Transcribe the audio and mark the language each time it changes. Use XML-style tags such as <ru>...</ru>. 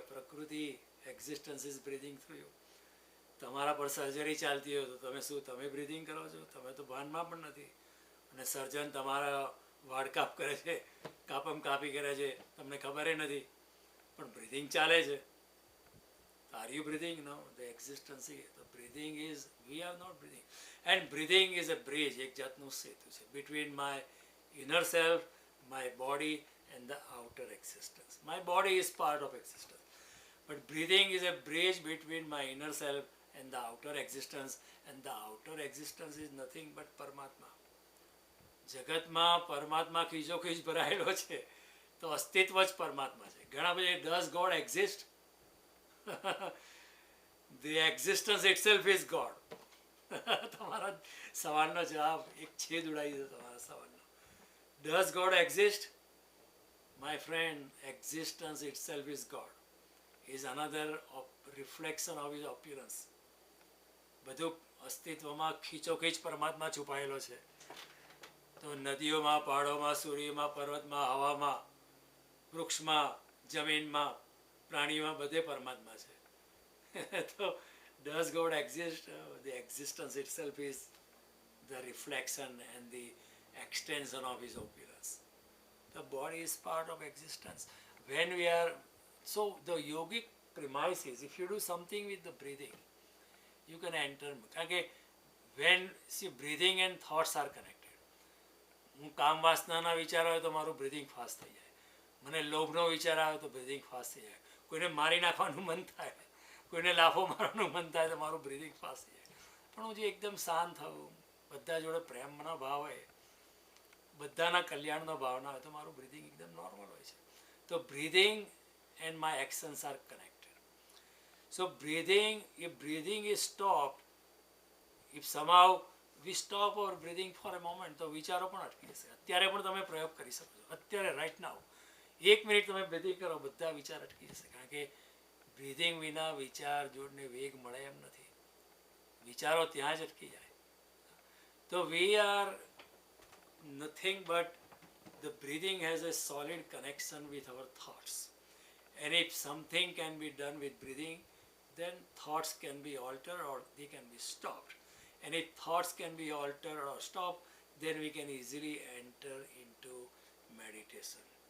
<gu>પ્રકૃતિ,</gu> <en>Existence is breathing through you.</en> <gu>તમારા પર સર્જરી ચાલતી હોય તો તમે શું તમે બ્રીધિંગ કરો છો? તમે તો ભાનમાં પણ નથી. અને સર્જન તમારા વાળ કાપ કરે છે, કાપી કરે છે, તમને ખબર નથી, પણ બ્રીધિંગ ચાલે છે.</gu> <en>Are you breathing? No. The existence, the breathing is, we are not breathing. And breathing is a bridge,</en> <gu>એક જાતનું સેતુ છે,</gu> <en>between my inner self, my body and the outer existence. My body is part of existence. But breathing is a bridge between my inner self and the outer existence. And the outer existence is nothing but Paramatma.</en> <gu>જગતમાં પરમાત્મા ખીચોખીચ ભરાયેલો છે, તો અસ્તિત્વ જ પરમાત્મા છે. ઘણા બધા</gu> <en>does God exist? The existence itself is God.</en> <gu>તમારા સવાલનો જવાબ એક છેદ ઉડાવી દો તમારા સવાલનો.</gu> <en>Does God exist? My friend, existence itself is God. Is another reflection of his appearance.</en> <gu>બધું અસ્તિત્વમાં ખીચોખીચ પરમાત્મા છુપાયેલો છે. તો નદીઓમાં, પહાડોમાં, સૂર્યમાં, પર્વતમાં, હવામાં, વૃક્ષમાં, જમીનમાં, પ્રાણીમાં, બધે પરમાત્મા છે.</gu> <en>તો does God exist? The existence itself is the reflection and the extension of his appearance. The body is part of existence. When we are, so the yogic premise is, if you do something with the breathing, you can enter.</en> <gu>કારણ કે</gu> <en>when, see, breathing and thoughts are connected.</en> <gu>હું કામ વાસનાના વિચાર આવે તો મારું breathing fast થઈ જાય. મને લોભનો વિચાર આવે તો બ્રીધિંગ ફાસ્ટ થઈ જાય. કોઈને મારી નાખવાનું મન થાય, કોઈને લાફો મારવાનું મન થાય તો મારું બ્રીધિંગ ફાસ્ટ થઈ જાય. પણ હું જે એકદમ શાંત થવું, બધા જોડે પ્રેમનો ભાવ હોય, બધાના કલ્યાણનો ભાવના હોય તો મારું બ્રીધિંગ એકદમ નોર્મલ હોય છે.</gu> <en>તો breathing and my actions are connected. So breathing, if breathing is stopped, if somehow we stop our breathing for a moment,</en> <gu>તો વિચારો પણ અટકી જશે. અત્યારે પણ તમે પ્રયોગ કરી શકો છો. અત્યારે</gu> <en>right now</en> <gu>1 મિનિટ તમે બ્રીધિંગ કરો, બધા વિચાર અટકી જશે. કારણ કે બ્રીધિંગ વિના વિચાર જોડને વેગ મળે એમ નથી. વિચારો ત્યાં જ અટકી જાય.</gu> <en>તો we are nothing but the breathing has a solid connection with our thoughts. And if something can be done with breathing, then thoughts can be altered or they can be stopped. And if thoughts can be altered or stopped, then we can easily enter into meditation.</en>